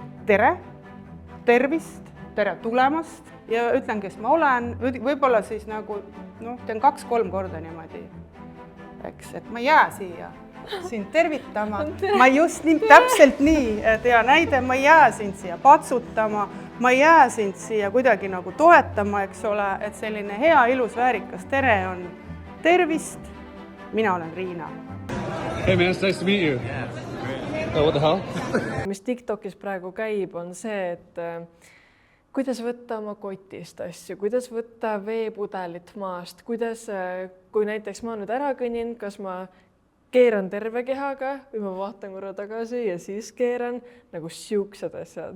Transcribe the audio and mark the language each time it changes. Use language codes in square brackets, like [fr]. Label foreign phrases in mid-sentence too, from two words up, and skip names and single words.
[et] Tere, tervist, tere tulemast ja ütlen, kes ma olen, võib-olla siis nagu teen 2-3 korda niimoodi, eks, et ma ei jää siia sind tervitama, ma just nii, täpselt nii, hea näide, ma ei jää sind siia patsutama, ma ei jää sind siia kuidagi nagu toetama, eks ole, et selline hea, ilus, väärikas tere on tervist, mina olen Riina. [en] Hey man, it's nice to meet you. Oh, what the hell? [et] Mis TikTokis praegu käib, on see, et kuidas võtta oma kotist asju, kuidas võtta veepudelit maast, kuidas, kui näiteks ma nüüd ära kõnnin, kas ma keeran terve kehaga või ma vaatan korra tagasi ja siis keeran nagu siuksed asjad.